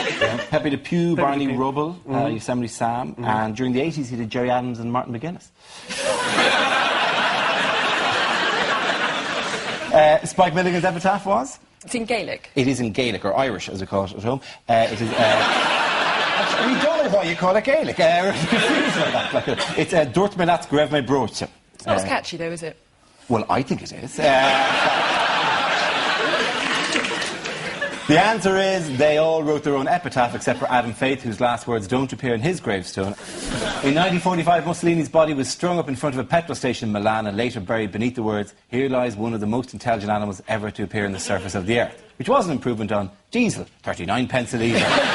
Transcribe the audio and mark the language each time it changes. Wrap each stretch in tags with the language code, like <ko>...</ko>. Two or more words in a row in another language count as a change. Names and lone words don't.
<en>Pepe Le Pew, Barney Rubble, Yosemite Sam, and during the 80s he did Gerry Adams and Martin McGuinness. Spike Milligan's epitaph was? It's in Gaelic. It is in Gaelic, or Irish, as we call it at home. It is... we don't know why you call it Gaelic.</en> <ga>It's Dúirt mé leat go raibh mé bróite.</ga> <en>It's not as catchy, though, is it? Well, I think it is. The answer is they all wrote their own epitaph, except for Adam Faith, whose last words don't appear in his gravestone. In 1945, Mussolini's body was strung up in front of a petrol station in Milan and later buried beneath the words, "Here lies one of the most intelligent animals ever to appear on the surface of the earth," which was an improvement on diesel, 39 pence a litre.</en>